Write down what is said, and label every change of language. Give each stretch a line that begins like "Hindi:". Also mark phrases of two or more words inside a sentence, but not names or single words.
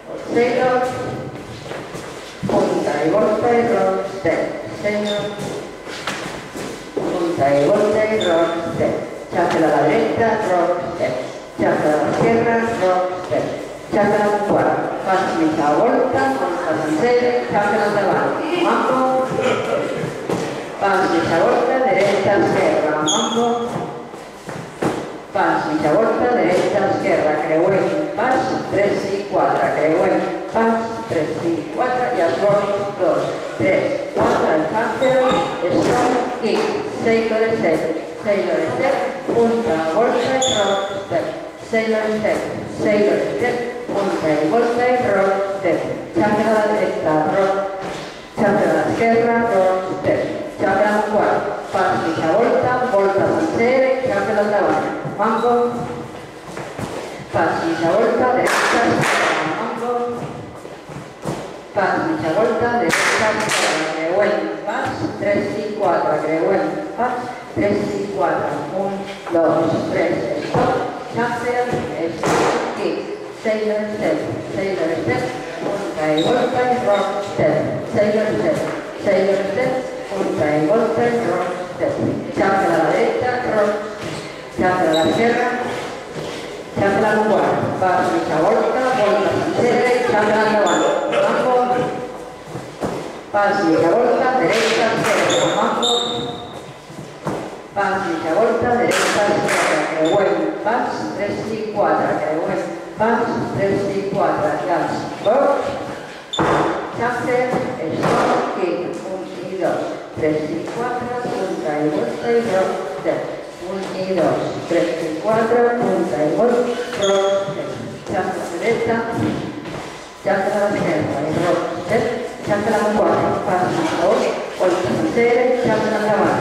Spanish: Sailor, punta y volta y
English: rock, step.
Spanish: Sailor, punta y volta y
English: rock, step.
Spanish: Shuffle a la derecha,
English: rock, step.
Spanish: Shuffle a la izquierda,
English: rock, step.
Spanish: Shuffle a la cuarta,
Catalan: pas mitja volta, volta sencera, shuffle endavant. Mambo, pas mitja volta, dreta, esquerra, mambo. Pas mitja volta, dreta, esquerra, creuem, pas, 3 i 4, creuem, pas, 3 i 4, i els vols, 2, 3, 4, el handle,
English: stop, kick, sailor step,
Catalan: punta, volta i
English: rock, step, sailor step,
Catalan: punta i volta i
English: rock, step, shuffle
Catalan: a la dreta, rock, shuffle a l'esquerra,
English: rock, step, shuffle
Catalan: a la quarta, pas mitja volta, volta sencera i shuffle endavant. Mambo, pas mitja volta, dreta, esquerra, mambo, pas mitja volta, dreta, esquerra, creuem, pas, 3 i 4, creuem, pas, 3 i 4, 1, 2, 3,
English: stop, shuffle, stop, kick, sailor step,
Catalan: punta i volta i
English: rock, step, sailor step,
Catalan: punta i volta i
English: rock, step, shuffle
Catalan: a la dreta, rock, shuffle a l'esquerra, shuffle a la quarta, pas mitja volta, volta sencera i shuffle endavant. Mambo, pas mitja volta, dreta, esquerra, mambo, pas mitja volta, dreta, esquerra, creuem, pas, 3 i 4, creuem, pas, 3 i 4, i els cops,
English: shuffle, stop, kick,
Catalan: 1 i 2, 3 i 4, punta i volta i
English: rock, step.
Catalan: 1 i 2, 3 i 4, punta i volta,
English: rock, step.
Catalan: Shuffle a la dreta, shuffle a l'esquerra i
English: rock, step.
Catalan: Shuffle a la quarta, pas mitja volta sencera, shuffle endavant.